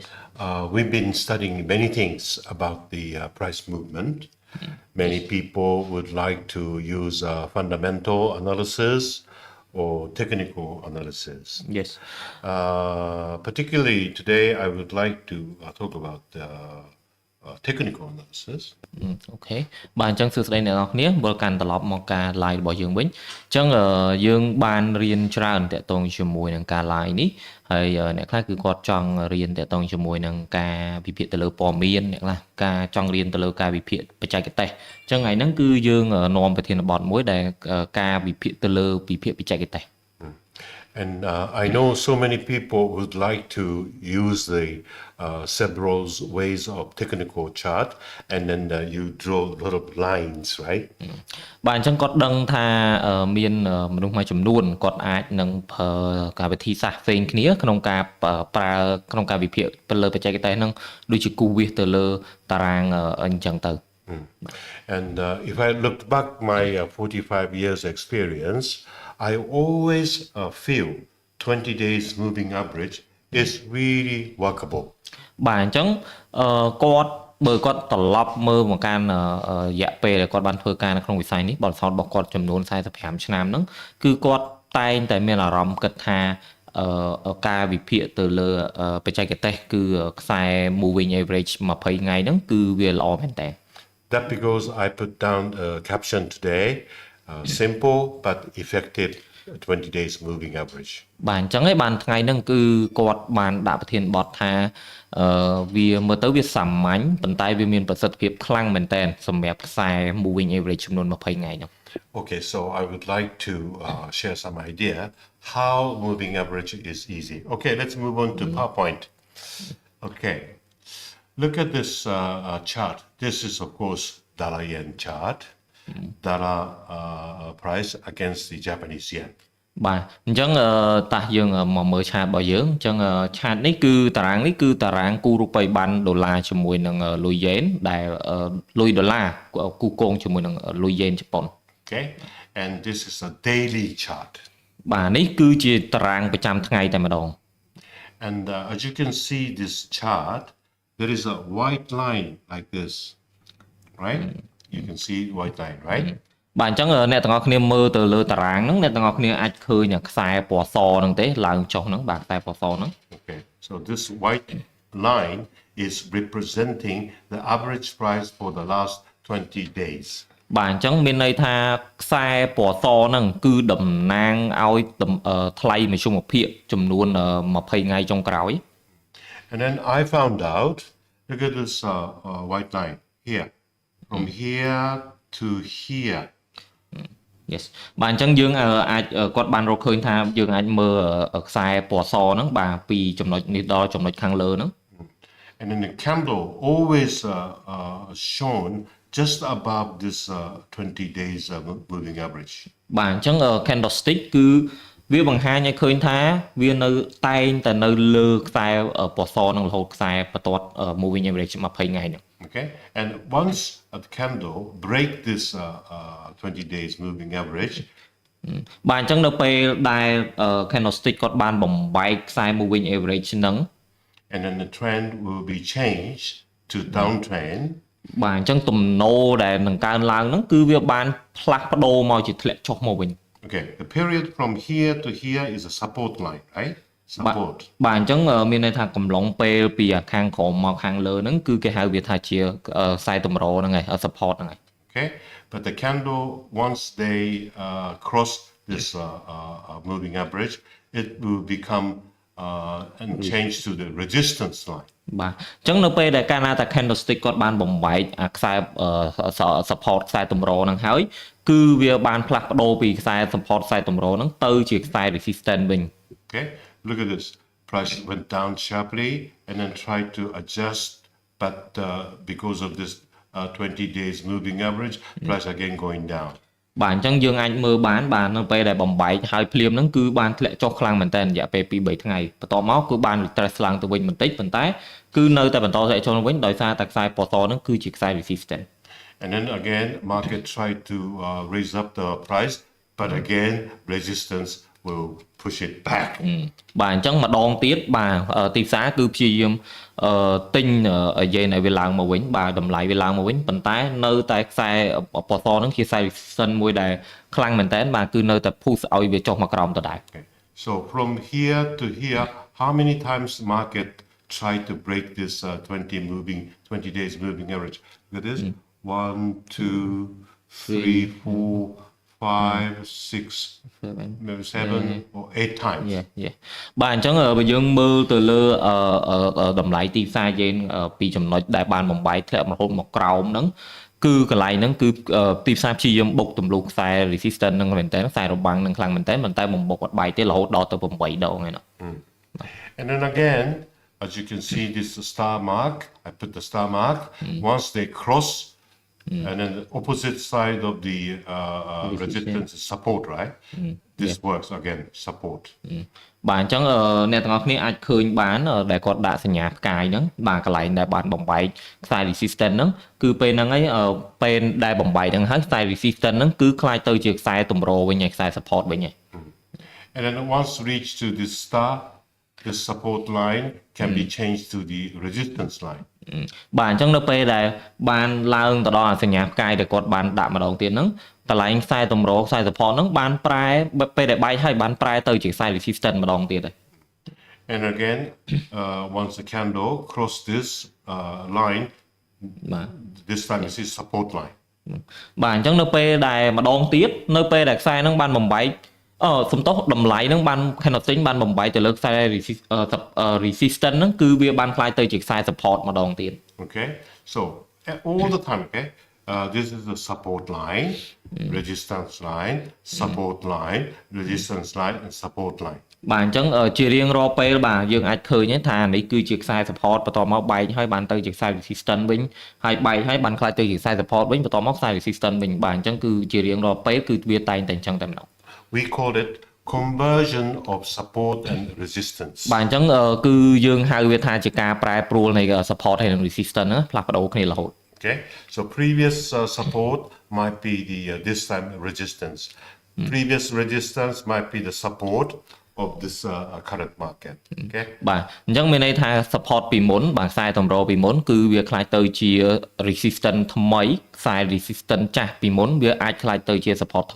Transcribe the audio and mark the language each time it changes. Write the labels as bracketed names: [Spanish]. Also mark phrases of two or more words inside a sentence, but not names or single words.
[English] we've been studying many things about the price movement. Many people would like to use fundamental analysis or technical analysis. Yes. Particularly today, I would like to talk about technical analysis. [Khmer] អូខេបាទអញ្ចឹងសួស្តីអ្នកនរគ្នាវិលកាន់ត្រឡប់មកការ live របស់យើងវិញអញ្ចឹងយើងបានរៀនច្រើនតាក់ទងជាមួយនឹងការ live នេះហើយអ្នកខ្លះគឺគាត់ចង់រៀនតាក់ទងជាមួយនឹងការវិភាគទៅលើព័ត៌មានអ្នកខ្លះការចង់រៀនទៅលើការវិភាគបច្ចេកទេសអញ្ចឹងថ្ងៃហ្នឹងគឺយើងនាំប្រធានបទមួយដែលការវិភាគទៅលើវិភាគបច្ចេកទេស [English] And I know so many people would like to use the several ways of technical chart, and then you draw a lot of lines, right? [Khmer] បាទអញ្ចឹងគាត់ដឹងថាមានមនុស្សមួយចំនួនគាត់អាចនឹងប្រើការវិធីសាស្ត្រផ្សេងគ្នាក្នុងការប្រើក្នុងការវិភាគទៅលើបច្ចេកទេសហ្នឹងដូចជាគូសវាសទៅលើតារាងអញ្ចឹងទៅ [English] And if I looked back my 45 years experience, I always feel 20 days moving average is really workable. [Khmer] បាទអញ្ចឹងគាត់បើគាត់ត្រឡប់មើលមកកាន់រយៈពេលដែលគាត់បានធ្វើការនៅក្នុងវិស័យនេះបទពិសោធន៍របស់គាត់ចំនួន45ឆ្នាំហ្នឹងគឺគាត់តែងតែមានអារម្មណ៍គិតថាការវិភាគទៅលើបច្ចេកទេសគឺខ្សែ [English] moving average [Khmer] 20 ថ្ងៃហ្នឹងគឺវាល្អមែនតើ [English] That because I put down a caption today, simple but effective 20 days moving average. [Khmer] បាទអញ្ចឹងឯងបានថ្ងៃហ្នឹងគឺគាត់បានដាក់ប្រធានបទថាវាមើលទៅវាសាមញ្ញប៉ុន្តែវាមានប្រសិទ្ធភាពខ្លាំងមែនតើសម្រាប់ខ្សែ [English] moving average [Khmer] ចំនួន20ថ្ងៃហ្នឹង [English] Okay, so I would like to share some idea how moving average is easy. Okay, let's move on to PowerPoint. Okay, look at this chart. This is, of course, dollar yen chart. Dollar price against the Japanese yen. [Khmer] បាទអញ្ចឹងតោះយើងមកមើលឆាតរបស់យើងអញ្ចឹងឆាតនេះគឺតារាងនេះគឺតារាងគូរូបិយប័ណ្ណដុល្លារជាមួយនឹងលុយយ៉េនដែលលុយដុល្លារគូកងជាមួយនឹងលុយយ៉េនជប៉ុន [English] Okay, and this is a daily chart. [Khmer] បាទនេះគឺជាតារាងប្រចាំថ្ងៃតែម្ដង [English] And as you can see this chart, there is a white line like this, right? You can see white line, right? [Khmer] បាទអញ្ចឹងអ្នកទាំងអស់គ្នាមើលទៅលើតារាងហ្នឹងអ្នកទាំងអស់គ្នាអាចឃើញខ្សែពណ៌សហ្នឹងទេឡើងចុះហ្នឹងបាទខ្សែពណ៌សហ្នឹង [English] Okay, so this white line is representing the average price for the last 20 days. [Khmer] បាទអញ្ចឹងមានន័យថាខ្សែពណ៌សហ្នឹងគឺតំណាងឲ្យថ្លៃមធ្យមភាពចំនួន20ថ្ងៃចុងក្រោយ [English] And then I found out, look at this white line here, from here to here. [Khmer] Yes បាទអញ្ចឹងយើងអាចគាត់បានរកឃើញថាយើងអាចមើលខ្សែពណ៌សហ្នឹងបាទពីចំណុចនេះដល់ចំណុចខាងលើហ្នឹង [English] And then the candle always shown just above this 20 days moving average. [Khmer] បាទអញ្ចឹង candlestick គឺវាបង្ហាញឲ្យឃើញថាវានៅតែងតែនៅលើខ្សែពណ៌សហ្នឹងរហូតខ្សែបន្ទាត់ [English] moving average [Khmer] 20 ថ្ងៃហ្នឹង [English] Okay, and once a candle break this 20 days moving average, [Khmer] បាទអញ្ចឹងនៅពេលដែល candlestick គាត់បានបំបែកខ្សែ [English] moving average [Khmer] ហ្នឹង [English] and then the trend will be changed to downtrend. [Khmer] បាទអញ្ចឹងទំនោរដែលនឹងកើនឡើងហ្នឹងគឺវាបានផ្លាស់ប្ដូរមកជាធ្លាក់ចុះមកវិញ [English] Okay, the period from here to here is a support line, right? Support. [Khmer] បាទអញ្ចឹងមានន័យថាកំឡុងពេលពីខាងក្រោមមកខាងលើហ្នឹងគឺគេហៅវាថាជាខ្សែតម្រហ្នឹងហើយ support ហ្នឹងហើយ [English] Okay, but the candle once they cross this moving average, it will become and change to the resistance line. [Khmer] បាទអញ្ចឹងនៅពេលដែលកាលណាតា candlestick គាត់បានបំបែកអាខ្សែ support ខ្សែតម្រហ្នឹងហើយគឺវាបានផ្លាស់ប្ដូរពីខ្សែ support ខ្សែតម្រហ្នឹងទៅជាខ្សែ resistance វិញ [English] Okay, look at this. Price went down sharply and then tried to adjust, but because of this 20 days moving average, price again going down. [Khmer] បាទអញ្ចឹងយើងអាចមើលបាននៅពេលដែលបំបែកហើយភ្លាមហ្នឹងគឺបានធ្លាក់ចុះខ្លាំងមែនតើរយៈពេល 2-3 ថ្ងៃបន្ទាប់មកគឺបាន retrace ឡើងទៅវិញបន្តិចប៉ុន្តែគឺនៅតែបន្តធ្លាក់ចុះវិញដោយសារតែខ្សែពណ៌សហ្នឹងគឺជាខ្សែ resistance [English] And then again, market tried to raise up the price, but again resistance will push it back [Khmer] បាទអញ្ចឹងម្ដងទៀតបាទទីផ្សារគឺព្យាយាមទិញនិយាយឲ្យវាឡើងមកវិញបាទតម្លៃវាឡើងមកវិញប៉ុន្តែនៅតែខ្សែពណ៌សហ្នឹងជាខ្សែ resistance មួយដែលខ្លាំងមែនតើបាទគឺនៅតែ push ឲ្យវាចុះមកក្រោមដដែល [English] so from here to here how many times the market try to break this 20 days moving average look at this 1 2 3 4 5 6 maybe 7 or 8 times [Khmer] បាទអញ្ចឹងបើយើងមើលទៅលើតម្លៃទីផ្សារយើងពីចំណុចដែលបានបំបែកធ្លាក់រហូតមកក្រោមហ្នឹងគឺកន្លែងហ្នឹងគឺទីផ្សារព្យាយាមបុកទម្លុះខ្សែ resistance ហ្នឹងមែនតើខ្សែរបាំងហ្នឹងខ្លាំងមែនតើប៉ុន្តែបំបុកអត់បែកទេរហូតដល់ទៅ8ដងហើយណា [English] and then again as you can see this star mark I put the star mark once they cross and then the opposite side of the resistance is support right this works again support [Khmer] បាទអញ្ចឹងអ្នកទាំងអស់គ្នាអាចឃើញបានដែលគាត់ដាក់សញ្ញាផ្កាយហ្នឹងបាទកន្លែងដែលបានបំបែកខ្សែ resistance ហ្នឹងគឺពេលហ្នឹងហើយពេលដែលបំបែកហ្នឹងហើយខ្សែ resistance ហ្នឹងគឺคล้ายទៅជាខ្សែតម្រវិញហើយខ្សែ support វិញហើយ [English] and then once reach to this star the support line can be changed to the resistance line [Khmer] បាទអញ្ចឹងនៅពេលដែលបានឡើងទៅដល់សញ្ញាផ្កាយដែលគាត់បានដាក់ម្ដងទៀតហ្នឹងកន្លែងខ្សែតម្រខ្សែ support ហ្នឹងបានប្រែពេលដែលបែកហើយបានប្រែទៅជាខ្សែ resistance ម្ដងទៀតហើយ [English] and again once the candle cross this line [Khmer] បាទ [English] this time is support line [Khmer] បាទអញ្ចឹងនៅពេលដែលម្ដងទៀតនៅពេលដែលខ្សែហ្នឹងបានបំបែកសំទោសតម្លៃហ្នឹងបាន candlestick បានបំបែកទៅលើខ្សែ resistance ហ្នឹងគឺវាបានคล้ายទៅជាខ្សែ support ម្ដងទៀត [English] okay so all the time okay this is the support line resistance line support line resistance line and support line [Khmer] បាទអញ្ចឹងជារៀងរាល់ពេលបាទយើងអាចឃើញថានេះគឺជាខ្សែ support បន្តមកបែកហើយបានទៅជាខ្សែ resistance វិញហើយបែកហើយបានคล้ายទៅជាខ្សែ support វិញបន្តមកខ្សែ resistance វិញបាទអញ្ចឹងគឺជារៀងរាល់ពេលគឺវាតែងតែអញ្ចឹងតែម្ដង [English] We call it conversion of support and resistance [Khmer] បាទអញ្ចឹងគឺយើងហៅវាថាជាការប្រែប្រួលនៃ support ហើយនិង resistance ណាផ្លាស់ប្ដូរគ្នារហូត [English] Okay so previous support might be the this time resistance previous resistance might be the support of this current market okay [Khmer] បាទអញ្ចឹងមានន័យថា support ពីមុនបាទខ្សែតម្រពីមុនគឺវាคล้ายទៅជា resistance ថ្មីខ្សែ resistance ចាស់ពីមុនវាអាចคล้ายទៅជា support ថ្មី